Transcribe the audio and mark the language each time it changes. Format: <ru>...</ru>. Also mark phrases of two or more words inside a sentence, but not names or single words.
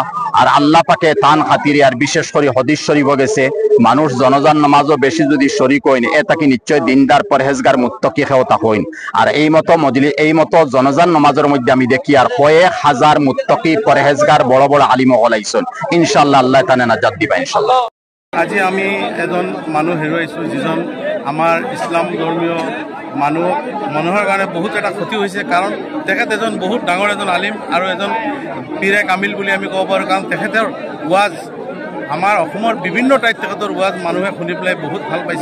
<syl>আর আল্লাহ পাকে তান খাতিরে আর বিশেষ করে হদিস শরীফ গেছে মানুষ জনজান নামাজও বেশি যদি শরীক হইন এ তাকে নিশ্চয় দিনদার পরহেজগার মুত্তাকি খেওতা হইন। আর এই মতো জনজান নামাজের মধ্যে আমি দেখি আর কয়েক হাজার মুত্তাকি পরহেজগার বড় বড় আলিম হলাইছেন।</syl> <ar>إن شاء الله</ar> <syl>আল্লাহ তানে নাজাত দিবা</syl> <ar>إن شاء الله.</ar> <as>আজি আমি এজন মানুহ হেৰুৱাইছোঁ যিজন আমাৰ ইছলাম ধৰ্মীয় মানুহৰ কাৰণে বহুত এটা ক্ষতি হৈছে। কাৰণ তেখেত এজন বহুত ডাঙৰ এজন আলিম আৰু এজন পীৰে কামিল বুলি আমি ক'ব পাৰোঁ। কাৰণ তেখেতৰ ওৱাজ আমাৰ অসমৰ বিভিন্ন ঠাইত তেখেতৰ ওৱাজ মানুহে শুনি পেলাই বহুত ভাল পাইছে।</as>